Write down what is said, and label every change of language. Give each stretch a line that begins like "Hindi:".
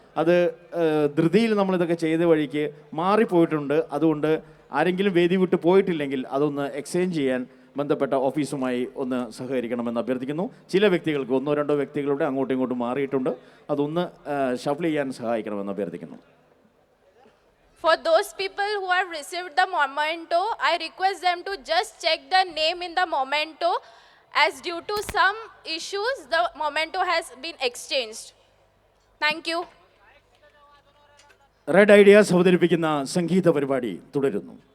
Malayalam: അത് ധൃതിയിൽ നമ്മളിതൊക്കെ ചെയ്ത വഴിക്ക് മാറിപ്പോയിട്ടുണ്ട്. അതുകൊണ്ട് ആരെങ്കിലും വേദി വിട്ട് പോയിട്ടില്ലെങ്കിൽ അതൊന്ന് എക്സ്ചേഞ്ച് ചെയ്യാൻ ബന്ധപ്പെട്ട ഓഫീസുമായി ഒന്ന് സഹകരിക്കണമെന്ന് അഭ്യർത്ഥിക്കുന്നു. ചില വ്യക്തികൾക്ക് 1-2 വ്യക്തികളുടെ അങ്ങോട്ടും ഇങ്ങോട്ടും മാറിയിട്ടുണ്ട്. അതൊന്ന് ഷഫിൾ ചെയ്യാൻ സഹായിക്കണമെന്ന് അഭ്യർത്ഥിക്കുന്നു.
English: For those people who have received the memento, I request them to just check the name in the memento, as due to some issues the memento has been exchanged. Thank you.
Malayalam: Red ideas അവതരിപ്പിക്കുന്ന സംഗീത പരിപാടി തുടരുന്നു.